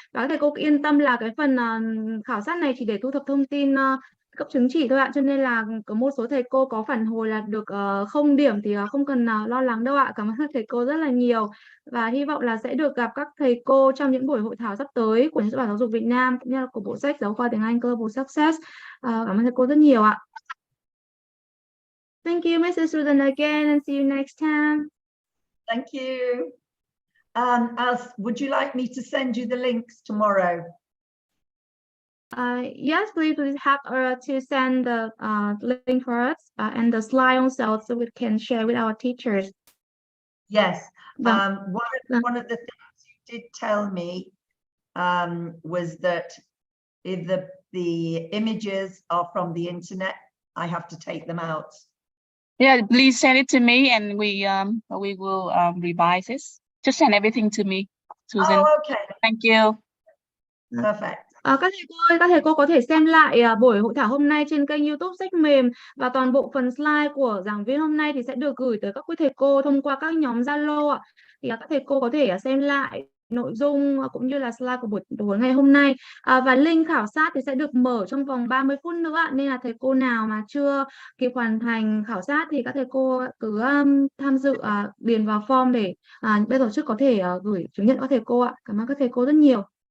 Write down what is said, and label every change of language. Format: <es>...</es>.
<vi>Và các thầy cô yên tâm là cái phần khảo sát này chỉ để thu thập thông tin cấp chứng chỉ thôi ạ, cho nên là có một số thầy cô có phản hồi là được 0 điểm thì không cần lo lắng đâu ạ. Cảm ơn các thầy cô rất là nhiều, và hy vọng là sẽ được gặp các thầy cô trong những buổi hội thảo sắp tới của Nhà Xuất bản Giáo dục Việt Nam cũng như là của bộ sách giáo khoa tiếng Anh Global Success. Cảm ơn thầy cô rất nhiều ạ.</vi> <en>Thank you, Mrs. Susan, again, and see you next time. Thank you. Would you like me to send you the links tomorrow? Yes, please have to send the link for us and the slide also so we can share with our teachers. Yes.</en> <vi>Vâng.</vi> <en>One of the things you did tell me was that if the images are from the internet, I have to take them out. Yeah, please send it to me and we will revise this. Just send everything to me, Susan. Oh, okay. Thank you. Perfect.</en> <vi>Các thầy cô có thể xem lại buổi hội thảo hôm nay trên kênh YouTube Sách Mềm, và toàn bộ phần slide của giảng viên hôm nay thì sẽ được gửi tới các quý thầy cô thông qua các nhóm Zalo ạ. Thì các thầy cô có thể xem lại nội dung cũng như là slide của buổi ngày hôm nay, và link khảo sát thì sẽ được mở trong vòng 30 phút nữa, nên là thầy cô nào mà chưa kịp hoàn thành khảo sát thì các thầy cô cứ tham dự điền vào form để bên tổ chức có thể gửi chứng nhận các thầy cô ạ. Cảm ơn các thầy cô rất nhiều.</vi>